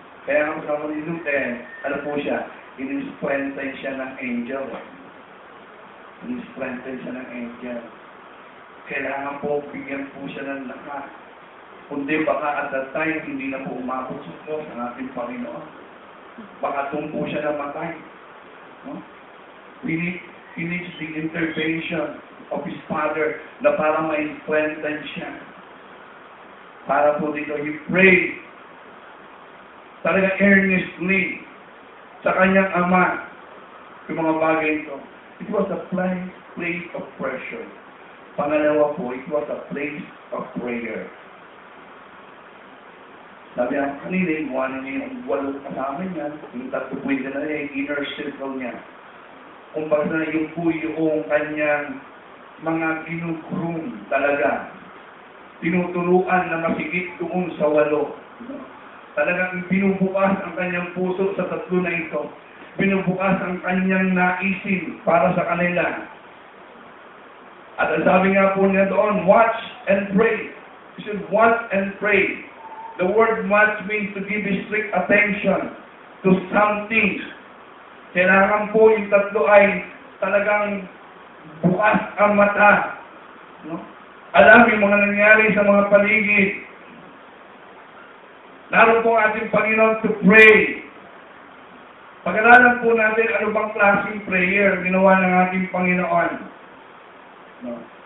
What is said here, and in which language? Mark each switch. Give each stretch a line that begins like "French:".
Filipino: Kaya ang kasama ni Luke, ano po siya? In-strengthen siya ng angel. In-strengthen siya ng angel. Kailangan po, bigyan po siya ng lakas. Kundi baka
English: at that time,
Filipino: hindi na po umabot sa Diyos ang ating Panginoon. Baka doon po siya namatay. No?
English: He needs the intervention of his Father
Filipino: na para ma-strengthen siya. Para po dito,
English: he prayed
Filipino: talaga earnestly sa kanyang ama yung mga bagay ito.
English: It was a place of pressure.
Filipino: Pangalawa po,
English: it was a place of prayer.
Filipino: Sabi niya, kanina, iwanan niya yung walong kasama niya, yung tatlo po na niya, yung inner circle niya. Kung bakit na yung po yung kanyang mga ginugroom talaga. Tinuturuan na masigit doon sa 8. Talagang binubukas ang kanyang puso sa tatlo na ito. Binubukas ang kanyang naisin para sa kanila. At ang sabi nga po niya doon,
English: watch and pray. You should watch and pray. The word watch means to give strict attention to something.
Filipino: Kailangan po yung tatlo ay talagang bukas ang mata. No? Alam yung mga nangyari sa mga paligid. Naroon po ating Panginoon
English: to pray.
Filipino: Pag-aralan po natin ano bang klaseng prayer ginawa ng ating Panginoon. No?